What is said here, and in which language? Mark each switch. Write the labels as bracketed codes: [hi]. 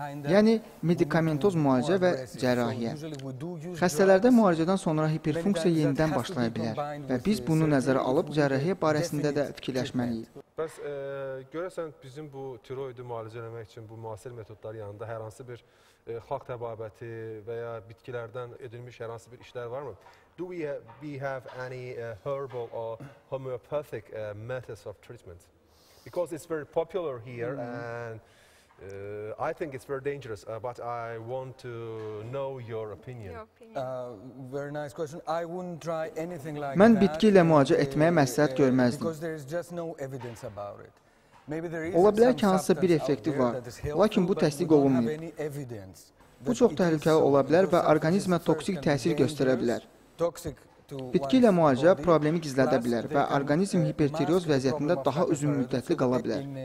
[az] Yəni, medikamentoz müalicə və cərrahiyyə. Xəstələrdə müalicədən sonra hiperfunksiya yenidən başlaya bilər və biz bunu nəzərə alıb cərrahiyyə barəsində də fikirləşməliyik. Bəs görəsən bizim bu tiroidi müalicə etmək üçün bu müasir metodlar yanında hər hansı bir xalq təbabəti və ya bitkilərdən edilmiş hər hansı bir işlər varmı? [en] Do we have any herbal or homeopathic methods of treatment? Because it's very popular here and I think it's very dangerous, but I want to know your opinion. Very nice question. I wouldn't try anything like that. [az] Mən bitki ilə müalicə etməyə məsləhət görməzdim. [en] Because there is just no evidence about it. [az] Ola bilər ki, hansısa bir effekti var, lakin bu təsdiq olunmayıb. Bu çox təhlükəli ola bilər və orqanizmə toksik təsir göstərə bilər. Bitki ilə müalicə problemi gizlədə bilər və orqanizm hipertireoz vəziyyətində daha uzun müddətli qala bilər.